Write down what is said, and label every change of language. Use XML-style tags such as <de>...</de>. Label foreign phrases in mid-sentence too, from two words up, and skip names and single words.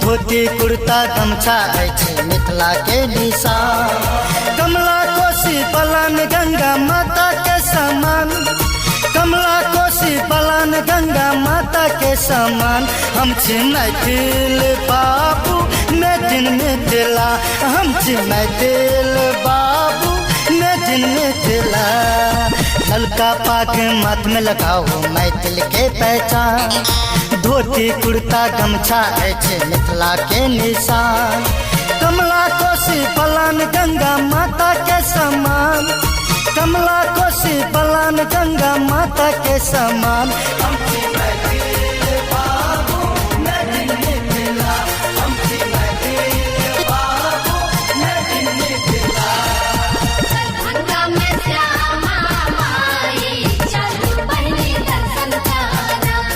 <mai>धोती कुर्ता गमछा अछि मिथिला के निशान। कमला कोसी बलान गंगा माता के समान। कमला कोसी बलान गंगा माता के समान। हम छी मैथिल बाबू</mai> <en>made in</en> <mai>मिथिला। हम छी मैथिल बाबू</mai> <en>made in</en> <mai>मिथिला। ललका पाग मत में लगाओ मैथिल के पहचान। धोती कुर्ता गमछा अछि मिथिला के निशान। कमला कोसी बलान गंगा माता के समान। कमला कोसी बलान गंगा माता के समान। हम छी मैथिल बाबू</mai> <en>made in</en> <mai>मिथिला। हम छी मैथिल बाबू</mai> <en>made in</en> <mai>मिथिला। गंगा में श्यामा माई चलू बहिनी दर्शन करा।</mai>